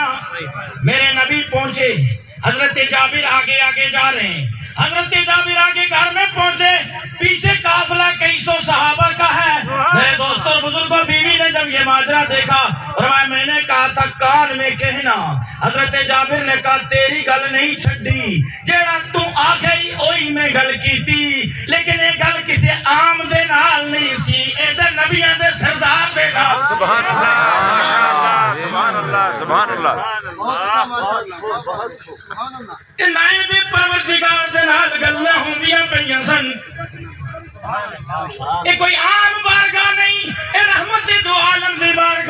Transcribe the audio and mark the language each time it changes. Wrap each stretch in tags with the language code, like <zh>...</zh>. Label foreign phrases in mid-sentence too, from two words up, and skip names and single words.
<hi>मेरे नबी पहुंचे, हजरत जाबिर आगे आगे जा रहे हैं। हजरत जाबिर आगे घर में पहुंचे, पीछे काफिला कई सौ सहाबा का है। मेरे दोस्तों और बुजुर्गों, बीवी ने जब ये माजरा देखा, मैंने कहा था कान में कहना। हजरत जाबिर ने कहा,</hi> <pa>ਤੇਰੀ ਗਲ ਨਹੀਂ ਛੜੀ, ਜੇੜਾ ਤੂ ਆ ਗਈ ਓਹੀ ਮੈਂ ਗਲ ਕੀ ਥੀ, ਲੇਕਿਨ ਯੇ ਗਲ ਕਿਸੀ ਆਮ ਦੇ ਨਾਲ ਨਹੀਂ ਸੀ, ਇਧਰ ਨਬੀਆਂ ਦੇ ਸਰਦਾਰ ਦੇ ਨਾਲ नहीं सी, इधर नबियां दे सरदार दे नाल।</pa> <ar>سبحان الله، ما شاء الله، سبحان الله، سبحان الله.</ar> <pa>ਨਾਇਬੇ ਪਰਵਰਦਿਗਾਰ ਦੇ ਨਾਲ ਗੱਲਾਂ ਹੋਂਦੀਆਂ ਪਈਆਂ ਸਨ।</pa> <hi>ये कोई आम बारगाह नहीं, ये रहमत दो आलम दी</hi>